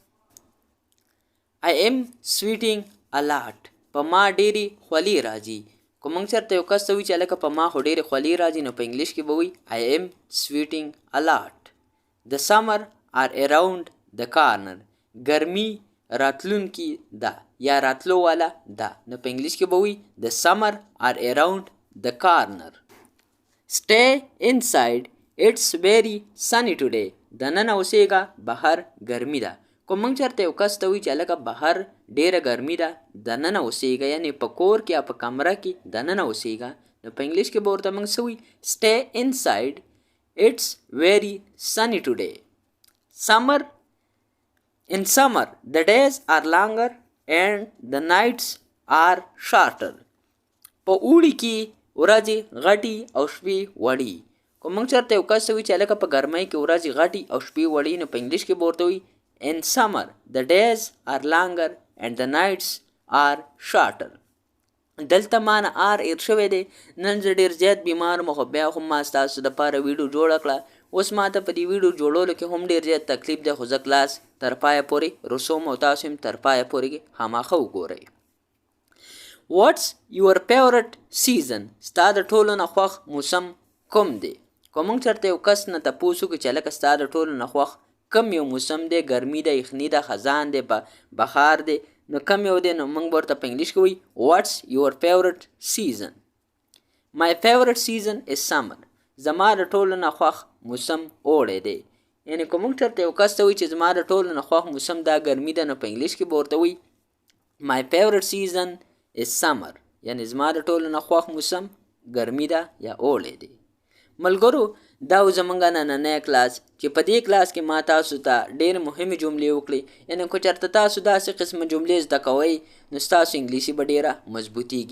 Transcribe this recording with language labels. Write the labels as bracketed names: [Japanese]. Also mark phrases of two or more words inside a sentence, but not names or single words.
[English] I am sweating a lot. [Pashto] په ما ډېرې خولې راځي. که موږ چېرته یو کس ته وایي چې هلکه په ما خو ډېرې خولې راځي، نو په انګلیش کې به وایي [English] I am sweating a lot. The summer are around the corner. [Pashto] ګرمي راتلونکي ده یا راتلو والا ده. نو په انګلیش کې به وایي [English] The summer are around the corner. Stay inside. It's very sunny today. [Pashto] دننه اوسېږه، بهر ګرمي ده. که موږ چېرته یو کس ته وایي چې هلکه بهر ډېره ګرمي ده، دننه اوسېږه، یعنې په کور کې یا په کمره کې دننه اوسېږه، نو په انګلیش کې به ورته موږ څه وایي؟ [English] Stay inside. It's very sunny today. In summer, the days are longer and the nights are shorter. [Pashto] په اوړي کې ورځې غټي او شپې وړي. که موږ چېرته یو کس ته وایي چې هلکه په ګرمۍ کې ورځې غټي او شپې وړي، نو په انګلیش کې به ورته وایي [English] In summer, the days are longer and the nights are shorter. [Pashto] دلته ما نه ایر شوی دی. نن زه ډېر زیات بیمار م، خو بیا هم ما ستاسو دپاره ویډیو جوړه کړه. اوس ما ته په دې ویډیو جوړولو کې هم ډېر زیات تکلیف دی، خو زه کلاس تر پایه پورې رسوم او تاسو هم تر پایه پورې خامخا وګورئ. [English] What's your favorite season? [Pashto] ستا د ټولو نه خوښ موسم کوم دی؟ که موږ چېرته یو کس نه تپوس وکړو چې هلکه ستا د ټولو نه خوښ کم یو موسم دی، ګرمي ده، یخني ده، خزان دی، بخار دی، نو کم یو دی، نو موږ به ورته په انګلیش کې وایي [English] What's your favorite season? My favorite season is summer. [Pashto] زما د ټولو نه خوښ موسم اوړی دی. یعنې که موږ چېرته یو کس ته وایي چې زما د ټولو نه خوښ موسم دا ګرمي ده، نو په انګلیش کې به ورته وایي [English] My favorite season is summer. [Pashto] یعنې زما د ټولو نه خوښ موسم ګرمي ده یا اوړی دی. ملګرو، دا و زموږ نننی کلاس چې په دې کلاس کې ما تاسو ته ډېرې مهمې جملې وکړې. یعنې که چېرته تاسو داسې قسمه جملې زده کوئ، نو ستاسو انګلیسي به ډېره مضبوطیږي.